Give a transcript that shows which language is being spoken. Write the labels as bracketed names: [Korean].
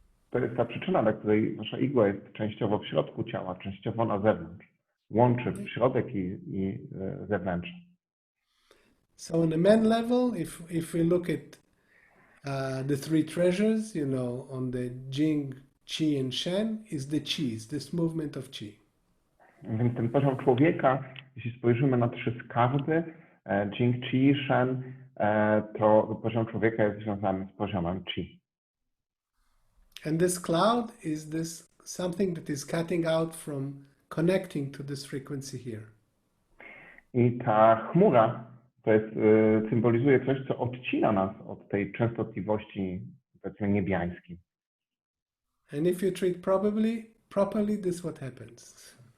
[Polish] To jest ta przyczyna, dla której nasza igła jest częściowo w środku ciała, częściowo na zewnątrz. Łączy środek i zewnętrzny. [English] So on the main level, if we look at the three treasures, you know, on the Jing, Qi and Shen, is the Qi, is this movement of Qi. [Polish] Więc ten poziom człowieka, jeśli spojrzymy na trzy skarby, Jing, Qi, Shen, to poziom człowieka jest związany z poziomem Qi. [English] And this cloud is this something that is cutting out from connecting to this frequency here. [Polish] I ta chmura to jest, symbolizuje coś, co odcina nas od tej częstotliwości, powiedzmy, niebiańskiej. [English] And if you treat properly, this is what happens.